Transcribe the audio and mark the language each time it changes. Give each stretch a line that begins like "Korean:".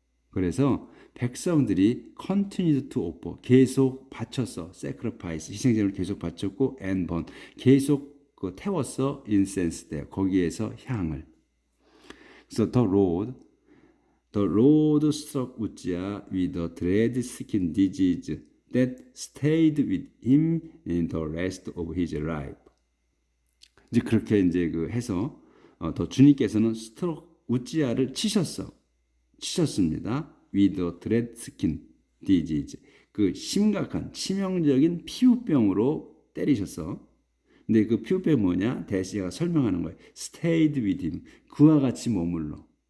Korean: 그래서 백성들이
English: continued to offer,
Korean: 계속 바쳤어.
English: sacrifice,
Korean: 희생제물을 계속 바쳤고
English: and burn,
Korean: 계속 태웠어.
English: incense there,
Korean: 거기에서 향을. 그래서
English: the Lord struck Uzziah with a dread skin disease that stayed with him in the rest of his life.
Korean: 이제 그렇게 이제 해서 더 주님께서는 우찌야를 치셨습니다.
English: with a dread skin disease,
Korean: 그 심각한 치명적인 피부병으로 때리셨어. 근데 그 피부병이 뭐냐? 대시가 설명하는 거예요.
English: stayed with him,
Korean: 그와 같이 머물러.